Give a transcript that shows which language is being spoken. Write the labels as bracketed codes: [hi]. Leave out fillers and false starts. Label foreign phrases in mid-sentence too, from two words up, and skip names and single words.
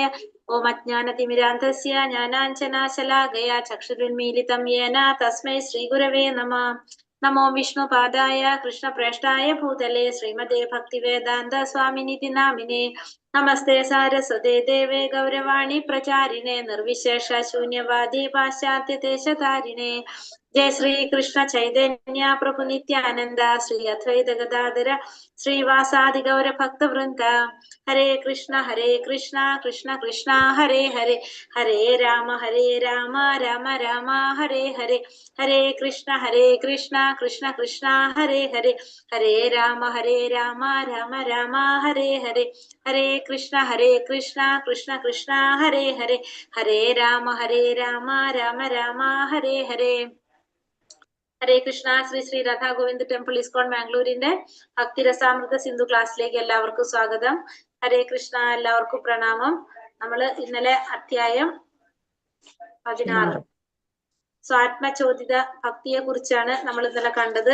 [sa] ഓം അജ്ഞാനതിമിരാന്ധസ്യ ജ്ഞാനാഞ്ജനാശലാകയാ ചക്ഷുരുന്മീലിതം യേന തസ്മൈ ശ്രീഗുരവേ നമഃ. നമോ വിഷ്ണുപാദായ കൃഷ്ണപ്രേഷ്ഠായ ഭൂതലേ ശ്രീമതേ ഭക്തിവേദാന്ത സ്വാമിനിധി നാമിനേ. നമസ്തേ സാരസ്വതേ ദേവേ ഗൗരവാണി പ്രചാരിണേ നിർവിശേഷ ശൂന്യവാദി പാശ്ചാത്യദേശധാരിണേ. जय श्री कृष्ण चैतन्य प्रभु नित्यानंद श्री अद्वैत गदाधर श्रीवासादि गौर भक्त वृंद. हरे कृष्ण कृष्ण कृष्ण हरे हरे, हरे राम राम राम हरे हरे. हरे कृष्ण कृष्ण कृष्ण हरे हरे, हरे राम राम राम हरे हरे. हरे कृष्ण कृष्ण कृष्ण हरे हरे, हरे राम राम राम हरे हरे. [ml] ഹരേ കൃഷ്ണ. ശ്രീ രാധാ ഗോവിന്ദ് ടെമ്പിൾ ഇസ്കോൺ ബാംഗ്ലൂരിന്റെ ഭക്തിരസാമൃത സിന്ധു ക്ലാസ്സിലേക്ക് എല്ലാവർക്കും സ്വാഗതം. ഹരേ കൃഷ്ണ. എല്ലാവർക്കും പ്രണാമം. നമ്മള് ഇന്നലെ അധ്യായം 16 സ്വാത്മചോദിത ഭക്തിയെ കുറിച്ചാണ് നമ്മൾ ഇന്നലെ കണ്ടത്.